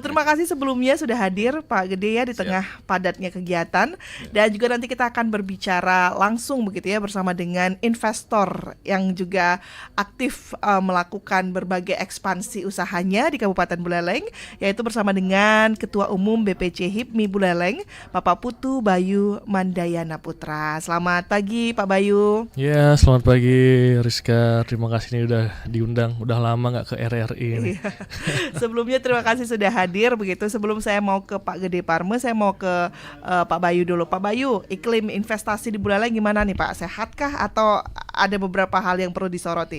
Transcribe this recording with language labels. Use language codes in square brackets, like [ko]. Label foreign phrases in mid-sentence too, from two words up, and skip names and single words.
[id] Terima kasih sebelumnya sudah hadir Pak Gede ya di tengah padatnya kegiatan. Dan juga nanti kita akan berbicara langsung begitu ya bersama dengan investor yang juga aktif melakukan berbagai ekspansi usahanya di Kabupaten Buleleng, yaitu bersama dengan Ketua Umum BPC HIPMI Buleleng, Bapak Putu Bayu Mandayana Putra. Selamat pagi Pak Bayu. Ya, selamat pagi Rizka. Terima kasih nih udah diundang. Udah lama nggak ke RRI ini. Sebelumnya terima kasih sudah hadir begitu. Sebelum saya mau ke Pak Gede Parme, saya mau ke Pak Bayu dulu. Pak Bayu, iklim investasi di Buleleng gimana nih Pak? Sehatkah atau ada beberapa hal yang perlu disoroti?